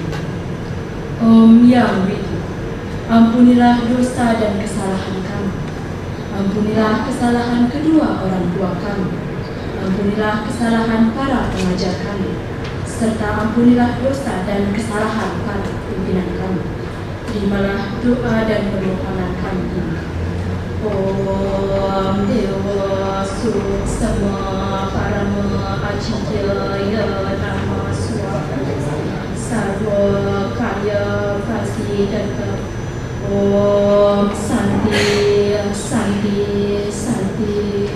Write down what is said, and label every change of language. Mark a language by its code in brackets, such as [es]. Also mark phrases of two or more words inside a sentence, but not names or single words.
[id] Om Yang Widi, ampunilah dosa dan kesalahan kami. Ampunilah kesalahan kedua orang tua kami. Ampunilah kesalahan para pengajar kami, serta ampunilah dosa dan kesalahan para pimpinan kami. Terimalah doa dan permohonan kami ini. [sa] ॐ देव सूक्ष्म परम अचिन्त्याय नमःस्वाहा सर्व कार्य प्रसिद्धान्तम्. ॐ शान्ति शान्ति शान्ति.